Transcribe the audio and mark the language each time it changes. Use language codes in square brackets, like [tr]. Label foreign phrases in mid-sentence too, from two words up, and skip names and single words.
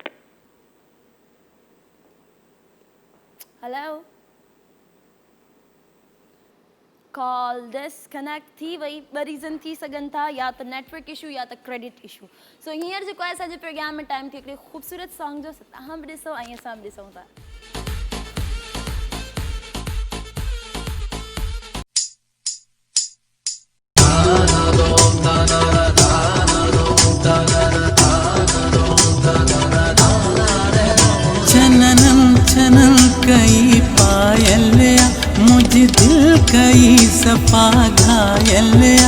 [en] hello call disconnect [sd] थी वई। ॿ रीज़न थी सघनि था या त [en] network issue [sd] या त [en] credit issue. [sd] सो हींअर जेको आहे असांजे प्रोग्राम में टाइम थी हिकिड़े ख़ूबसूरत सॉन्ग जो तव्हां बि ॾिसो ऐं असां बि ॾिसूं था। [hi] छननम छनन कई पायलिया मुझ दिल कई सफा घायलिया।